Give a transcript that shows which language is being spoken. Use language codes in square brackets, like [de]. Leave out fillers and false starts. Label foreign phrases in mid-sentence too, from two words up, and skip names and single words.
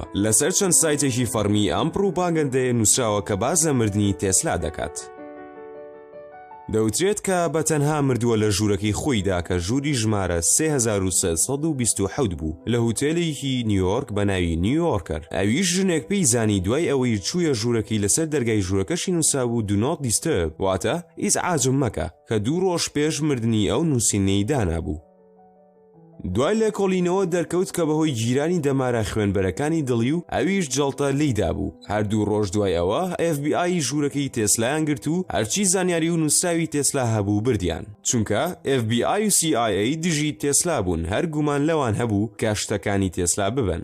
[ckb] لەسەر چەند سایتێکی فەرمی ئەم پروپاگەندەیە نووسراوە کە باز لە مردنی تێسلا دەکات. دەوترێت کە بە تەنها مردووە لە ژوورەکەی خۆیدا کە ژووری ژمارە 3327 بوو لە هوتێلێکی نیویۆرک بە ناوی نیویۆرکەر. ئەویش ژنێک پێی زانی دوای ئەوەی چوویە ژوورەکەی لەسەر دەرگای ژوورەکەشی نووسا بوو [en] do not disturb، [ckb] واتە هیچ ئاجم مەکە، کە 2 ڕۆژ پێش مردنی ئەو نووسینەی دانابوو. دوای لە کۆڵینەوە دەرکەوت کە بەهۆی گیرانی دەمارە خوێنبەرەکانی دڵی و ئەویش جەڵتە لێیدا بوو. هەردوو ڕۆژ دوای ئەوە FBI ژوورەکەی تێسلایان گرت و هەرچی زانیاری و نووسراوی تێسلا هەبوو بردیان، چونکە FBI و CIA دژی تێسلا بوون، هەر گومان لەوان هەبوو کە شتەکانی تێسلا ببن.